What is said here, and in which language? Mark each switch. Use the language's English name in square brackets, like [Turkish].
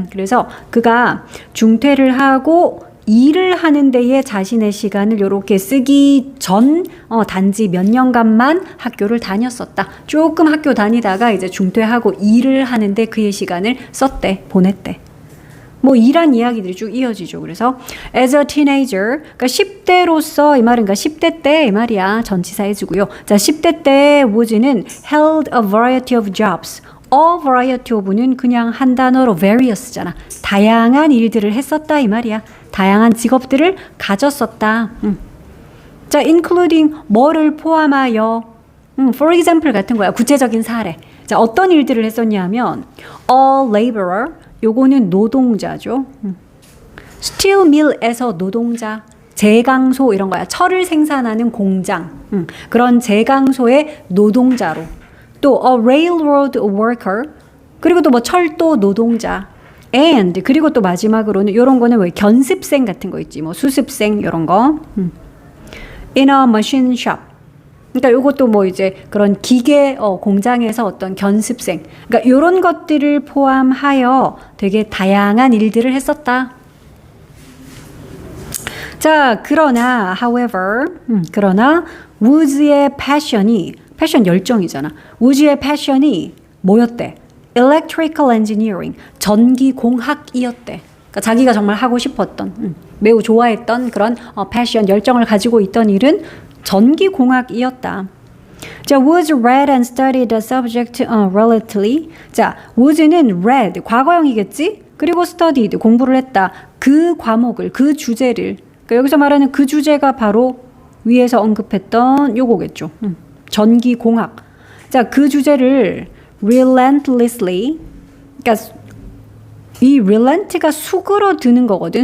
[Korean] 그래서 그가 중퇴를 하고 일을 하는 데에 자신의 시간을 요렇게 쓰기 전 단지 몇 년간만 학교를 다녔었다. 조금 학교 다니다가 이제 중퇴하고 일을 하는데 그의 시간을 썼대, 보냈대. 뭐 이란 이야기들이 쭉 이어지죠. 그래서 [English] as a teenager, [Korean] 그러니까 10대로서 이 말은 그러니까 10대 때 이 말이야. 전치사 해주고요. [English] 자, [Korean] 10대 때 [English] Woods는 held a variety of jobs. A variety of [Korean] 는 그냥 한 단어로 various잖아. 다양한 일들을 했었다 이 말이야. 다양한 직업들을 가졌었다. 자, including 뭐를 포함하여, for example 같은 거야. 구체적인 사례. 자, 어떤 일들을 했었냐면 [English] a laborer, [Korean] 요거는 노동자죠. steel mill에서 노동자, 제강소 이런 거야. 철을 생산하는 공장, 그런 제강소의 노동자로. 또 [English] a railroad worker, [Korean] 그리고 또 뭐 철도 노동자. and 그리고 또 마지막으로는 이런 거는 왜 견습생 같은 거 있지, 뭐 수습생 이런 거. [English] in a machine shop. [Korean] 그러니까 요것도 뭐 이제 그런 기계 공장에서 어떤 견습생. 그러니까 이런 것들을 포함하여 되게 다양한 일들을 했었다. 자, 그러나 however, 그러나 Woods의 패션이 패션 열정이잖아. 우주의 패션이 뭐였대? [English] Electrical Engineering, [Korean] 전기공학이었대. 그러니까 자기가 정말 하고 싶었던, 매우 좋아했던 그런 패션 열정을 가지고 있던 일은 전기공학이었다. [English] 자, Woods read and studied the subject relatively. [Korean] 자, Woods는 read, 과거형이겠지? 그리고 studied, 공부를 했다. 그 과목을, 그 주제를. 그러니까 여기서 말하는 그 주제가 바로 위에서 언급했던 요거겠죠. 전기공학. 자, 그 주제를 relentlessly, 그러니까 이 relent가 수그러드는 거거든.